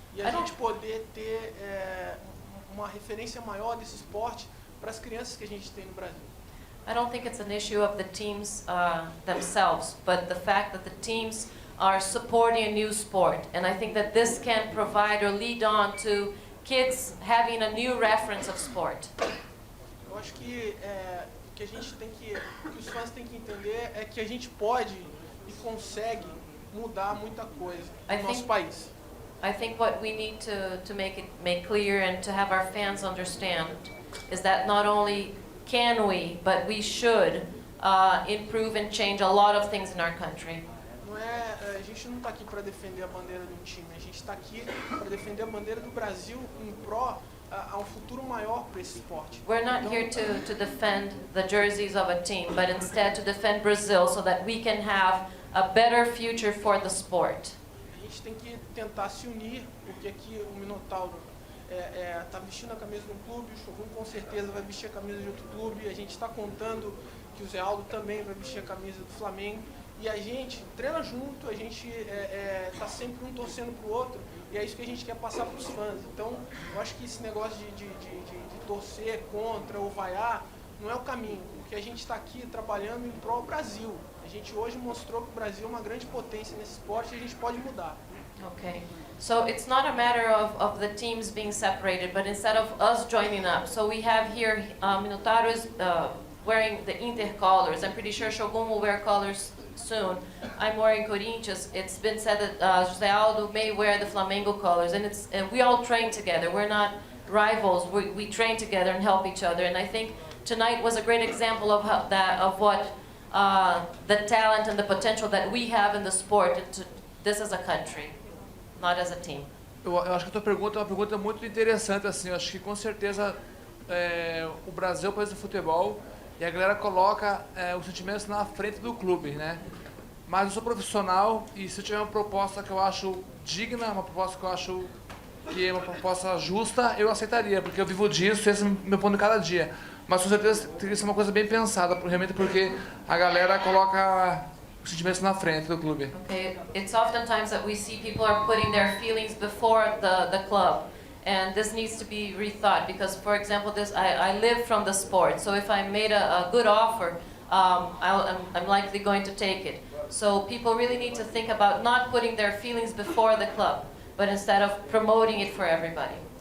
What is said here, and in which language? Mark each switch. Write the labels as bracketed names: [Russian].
[Portuguese] E a gente poder ter uma referência maior desse esporte para as crianças que a gente tem no Brasil. [English] I don't think it's an issue of the teams themselves, but the fact that the teams are supporting a new sport. And I think that this can provide or lead on to kids having a new reference of sport. [Portuguese] Eu acho que a gente que os fãs têm que entender é que a gente pode e consegue mudar muita coisa no nosso país. [English] I think what we need to make clear and to have our fans understand is that not only can we, but we should improve and change a lot of things in our country. [Portuguese] A gente não está aqui para defender a bandeira de um time, a gente está aqui para defender a bandeira do Brasil em pró a um futuro maior para esse esporte. [English] We're not here to defend the jerseys of a team, but instead to defend Brazil so that we can have a better future for the sport. [Portuguese] A gente tem que tentar se unir, porque aqui o Minotauro está vestindo a camisa de um clube, o Shogun com certeza vai vestir a camisa de outro clube, a gente está contando que o Zé Aldo também vai vestir a camisa do Flamengo, e a gente treina junto, a gente está sempre um torcendo para o outro, e é isso que a gente quer passar para os fãs. Então, eu acho que esse negócio de torcer contra ou vaiar não é o caminho. O que a gente está aqui trabalhando em prol do Brasil. A gente hoje mostrou que o Brasil é uma grande potência nesse esporte e a gente pode mudar. [English] Okay. So it's not a matter of the teams being separated, but instead of us joining up. So we have here Minotauro is wearing the Inter colors. I'm pretty sure Shogun will wear colors soon. I'm wearing Corinthians. It's been said that José Aldo may wear the Flamengo colors, and we all train together. We're not rivals. We train together and help each other. And I think tonight was a great example of what the talent and the potential that we have in the sport. This as a country, not as a team. [Portuguese] Eu acho que a tua pergunta é uma pergunta muito interessante, assim, eu acho que com certeza o Brasil é o país do futebol e a galera coloca os sentimentos na frente do clube, né? Mas eu sou profissional e se eu tiver uma proposta que eu acho digna, uma proposta que eu acho que é uma proposta justa, eu aceitaria, porque eu vivo disso e esse é o meu ponto de cada dia. Mas com certeza teria que ser uma coisa bem pensada, realmente porque a galera coloca os sentimentos na frente do clube. [English] Okay, it's oftentimes that we see people are putting their feelings before the club, and this needs to be rethought because, for example, I live from the sport, so if I made a good offer, I'm likely going to take it. So people really need to think about not putting their feelings before the club, but instead of promoting it for everybody.